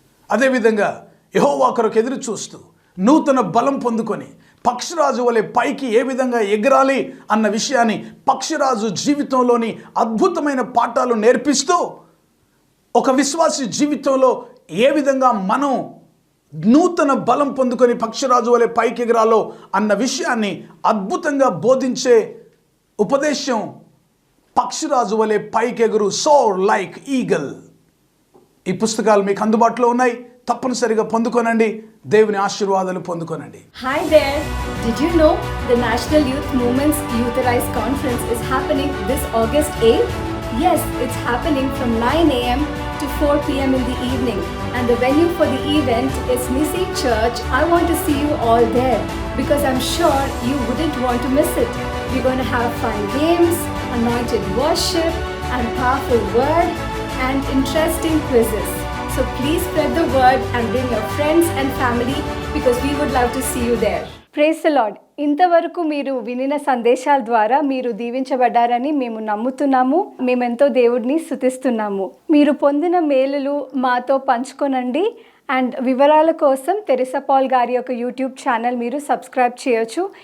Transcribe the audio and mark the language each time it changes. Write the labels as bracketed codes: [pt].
[te] అదేవిధంగా యెహోవా కొరకు ఎదురు చూస్తూ నూతన బలం పొందుకొని పక్షిరాజు వలె పైకి ఏ విధంగా ఎగరాలి అన్న విషయాన్ని, పక్షిరాజు జీవితంలోని అద్భుతమైన పాఠాలు నేర్పిస్తూ ఒక విశ్వాసి జీవితంలో ఏ విధంగా మనం నూతన బలం పొందుకొని పక్షిరాజు వలె పైకి ఎగరాలో అన్న విషయాన్ని అద్భుతంగా బోధించే ఉపదేశం పక్షిరాజు వలె పైకి ఎగురు, [en] Soar like eagle. [te] ఈ పుస్తకాలు మీకు అందుబాటులో ఉన్నాయి, తప్పనిసరిగా పొందుకోనండి. దేవుని ఆశీర్వాదాలు పొందుకోనండి. [en] Hi there! Did you know the National Youth Movement's Youtherize Conference is happening this August 8th? Yes, it's happening from 9 a.m. to 4 p.m. in the evening. And the venue for the event is Nisi Church. I want to see you all there because I'm sure you wouldn't want to miss it. We're going to have fun games, anointed worship, and powerful word, and interesting quizzes. So please spread the word and bring your friends and family because we would love to see you there. Praise the Lord. [te] ఇంతవరకు మీరు వినిన సందేశాల ద్వారా మీరు దీవించబడ్డారని మేము నమ్ముతున్నాము. మేమెంతో దేవుడిని స్తుతిస్తున్నాము. మీరు పొందిన మేలులు మాతో పంచుకొనండి. అండ్ వివరాల కోసం తెరిసా పాల్ గారి యొక్క యూట్యూబ్ ఛానల్ మీరు సబ్స్క్రైబ్ చేయొచ్చు.